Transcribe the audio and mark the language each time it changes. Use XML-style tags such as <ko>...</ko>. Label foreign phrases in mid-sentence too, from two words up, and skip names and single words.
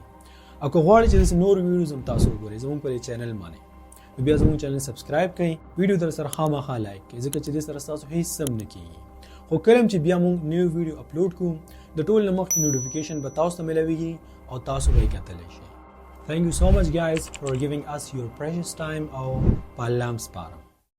<ps>او که غواړئ چې داسې نور ویډیوز هم تاسو وګورئ زموږ په دې چینل باندې نو بیا زموږ چینل سبسکرایب کړئ، ویډیو در سره خامخا لایک کړئ ځکه چې دې سره ستاسو هیڅ هم نه کېږي. خو کله چې بیا موږ</ps> <en>new video</en> <ps>اپلوډ کړو د ټول نه مخکې نوټیفیکیشن به تاسو ته میلاویږي او تاسو به یې کتلی شئ.</ps> <en>Thank you so much guys for giving us your precious time</en> <ps>او په الله م سپارم.</ps>